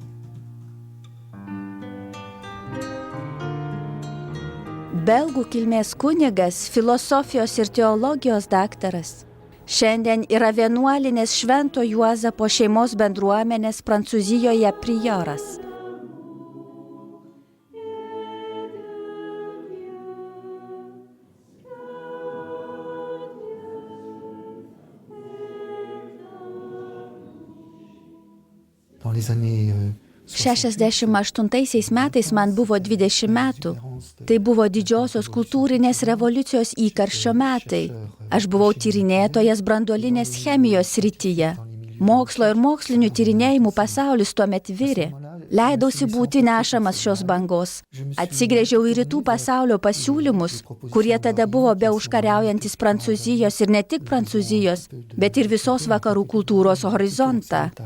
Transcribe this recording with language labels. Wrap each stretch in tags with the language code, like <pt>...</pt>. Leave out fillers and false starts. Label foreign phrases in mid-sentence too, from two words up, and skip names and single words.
<lt>Belgų kilmės kunigas, filosofijos ir teologijos daktaras, šiandien yra vienuolinės Švento Juozapo šeimos bendruomenės Prancūzijoje prioras.</lt> <fr>Dans les années</fr> <lt>68 metais man buvo 20 metų. Tai buvo didžiosios kultūrinės revoliucijos įkarščio metai. Aš buvau tyrinėtojas branduolinės chemijos srityje. Mokslo ir mokslinių tyrinėjimų pasaulis tuomet virė. Leidausi būti nešamas šios bangos. Atsigręžiau į rytų pasaulio pasiūlymus, kurie tada buvo beužkariaujantis Prancūzijos ir ne tik Prancūzijos, bet ir visos vakarų kultūros horizontą.</lt>